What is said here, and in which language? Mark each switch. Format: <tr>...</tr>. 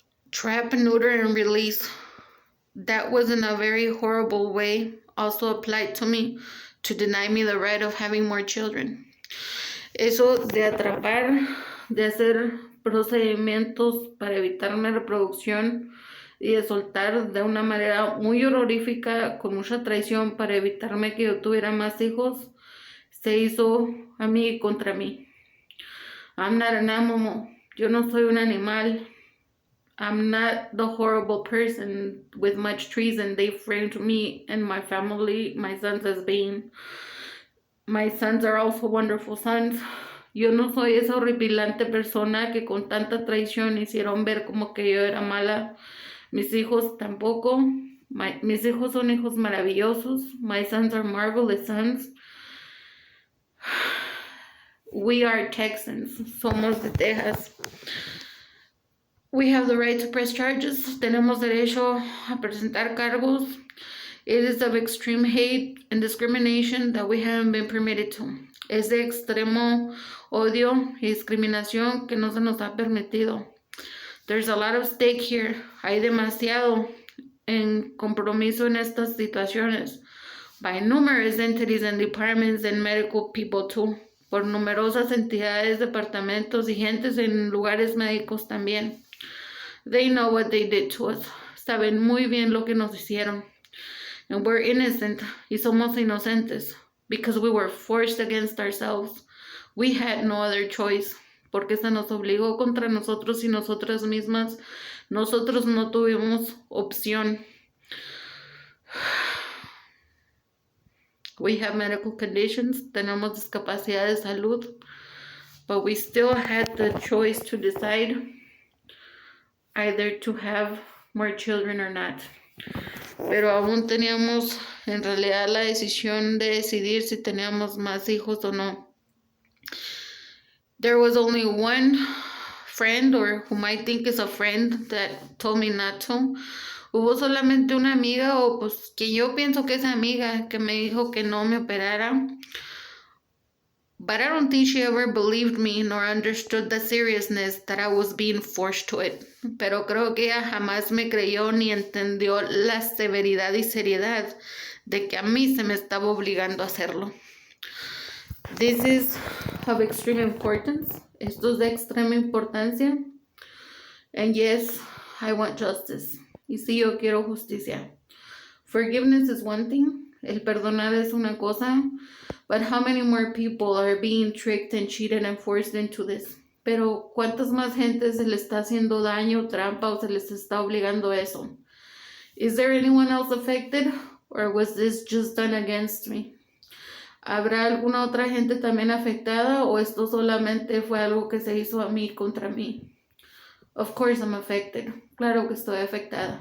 <en>Trap, neuter, and release. That was in a very horrible way also applied to me to deny me the right of having more children.</en> <es>Eso de atrapar, de hacer procedimientos para evitarme reproducción y de soltar de una manera muy horrorífica, con mucha traición para evitarme que yo tuviera más hijos, se hizo a mí y contra mí.</es> <en>I'm not an animal.</en> <es>Yo no soy un animal.</es> <en>I'm not the horrible person with much treason they framed me and my family, my sons as being. My sons are also wonderful sons.</en> <es>Yo no soy esa horripilante persona que con tanta traición hicieron ver como que yo era mala. Mis hijos tampoco. Mis hijos son hijos maravillosos.</es> <en>My sons are marvelous sons. We are Texans.</en> <es>Somos de Texas.</es> <en>We have the right to press charges.</en> <es>Tenemos derecho a presentar cargos.</es> <en>It is of extreme hate and discrimination that we haven't been permitted to.</en> <es>Es de extremo odio y discriminación que no se nos ha permitido.</es> <en>There's a lot of stake here.</en> <es>Hay demasiado en compromiso en estas situaciones.</es> <en>By numerous entities and departments and medical people too.</en> <es>Por numerosas entidades, departamentos y gentes en lugares médicos también.</es> <en>They know what they did to us.</en> <es>Saben muy bien lo que nos hicieron.</es> <en>And we're innocent.</en> <es>Y somos inocentes.</es> <en>Because we were forced against ourselves. We had no other choice.</en> <es>Porque se nos obligó contra nosotros y nosotras mismas. Nosotros no tuvimos opción.</es> <en>We have medical conditions.</en> <es>Tenemos discapacidad de salud.</es> <en>But we still had the choice to decide either to have more children or not.</en> <es>Pero aún teníamos en realidad la decisión de decidir si teníamos más hijos o no.</es> <en>There was only one friend, or whom I think is a friend, that told me not to.</en> <es>Hubo solamente una amiga, o pues que yo pienso que es amiga, que me dijo que no me operara.</es> <en>But I don't think she ever believed me nor understood the seriousness that I was being forced to it.</en> <es>Pero creo que ella jamás me creyó ni entendió la severidad y seriedad de que a mí se me estaba obligando a hacerlo.</es> <en>This is of extreme importance.</en> <es>Esto es de extrema importancia.</es> <en>And yes, I want justice.</en> <es>Y sí, yo quiero justicia.</es> <en>Forgiveness is one thing.</en> <es>El perdonar es una cosa.</es> <en>But how many more people are being tricked and cheated and forced into this?</en> <es>Pero ¿cuántas más gente se le está haciendo daño, trampa o se les está obligando a eso?</es> <en>Is there anyone else affected? Or was this just done against me?</en> <es>¿Habrá alguna otra gente también afectada o esto solamente fue algo que se hizo a mí contra mí?</es> <en>Of course I'm affected.</en> <es>Claro que estoy afectada.</es>